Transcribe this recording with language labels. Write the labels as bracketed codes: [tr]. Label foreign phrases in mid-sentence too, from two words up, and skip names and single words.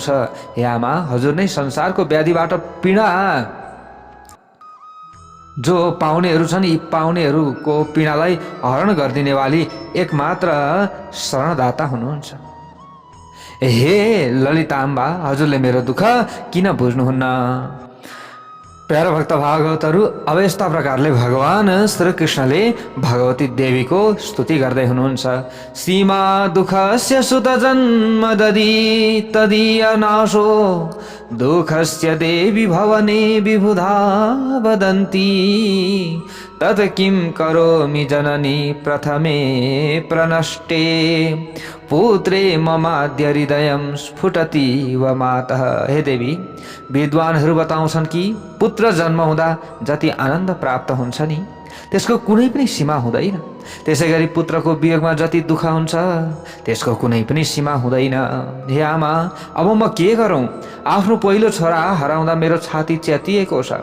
[ne] हे आमा, हजुर नै संसारको व्याधिबाट पीडा जो पाउनेहरू छन्, यी पाउनेहरूको पीडालाई हरण गरिदिने वाली एकमात्र शरणदाता हुनुहुन्छ। हे ललिताम्बा, हजुरले मेरो दुःख किन बुझ्नुहुन्न? प्यारो भक्त भागवतहरू, अब यस्ता प्रकारले भगवान श्री कृष्णले भगवती देवीको स्तुति गर्दै हुनुहुन्छ। [sa] सीमा दुःखस्य सुत जन्म ददी तदीय नाशो दुःखस्य देवी भवने विबुधा वदन्ति तत् किं करोमि जननी प्रथमे प्रनष्टे पुत्रे ममाद्य हृदयं स्फुटति व मातः। [ne] हे देवी, विद्वानहरू बताउँछन् कि पुत्र जन्म हुँदा जति आनन्द प्राप्त हुन्छ नि, त्यसको कुनै पनि सीमा हुँदैन। त्यसै गरी पुत्रको वियोगमा जति दुःख हुन्छ, त्यसको कुनै पनि सीमा हुँदैन। हे आमा, अब म के गरौँ? आफ्नो पहिलो छोरा हराउँदा मेरो छाती च्यातिएको छ।